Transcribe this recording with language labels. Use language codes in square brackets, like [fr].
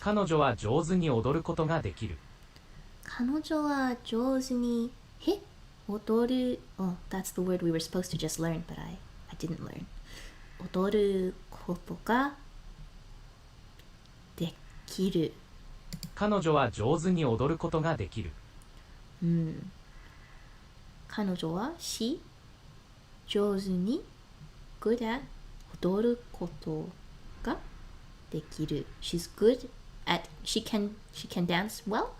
[ja] 彼女は上手に踊ることができる彼女は上手に踊る [en] Oh, that's the word we were supposed to just learn, but I didn't learn. [ja] 踊ることができる。彼女は上手に踊ることができる彼女は上手に [en] good at [ja] 踊ることができる。 [en] She's good at she can dance well.